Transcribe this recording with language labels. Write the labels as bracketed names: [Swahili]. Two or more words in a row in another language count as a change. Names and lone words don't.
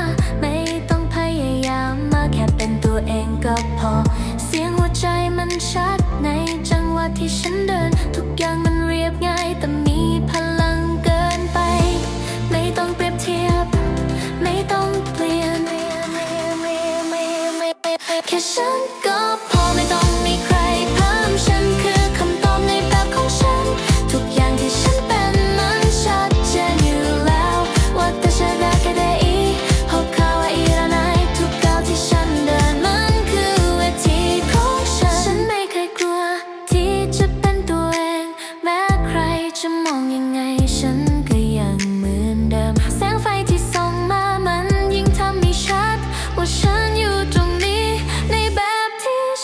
[Thai] ไม่ต้องพยายามมาแค่เป็นตัวเองก็พอเสียงหัวใจมันชัดในจังหวะที่ฉันเดินทุกอย่างมันเรียบง่ายแต่มีพลังเกินไปไม่ต้องเปรียบเทียบไม่ต้องเปลี่ยน แค่ฉันก็พอไม่ต้องมีใครเพิ่มฉันคือคำตอบในแบบของฉัน ทุกอย่างที่ฉันเป็นมันชัดเจนอยู่แล้ว [Japanese] 私だけでいい他はいらない [Thai] ทุกก้าวที่ฉันเดินมันคือเวทีของฉันฉันไม่เคยกลัวที่จะเป็นตัวเองแม้ใครจะมองยังไงฉันก็ยังเหมือนเดิมแสงไฟที่ส่องมามันยิ่งทำให้ชัดว่าฉันอยู่ตรงนี้ในแบบที่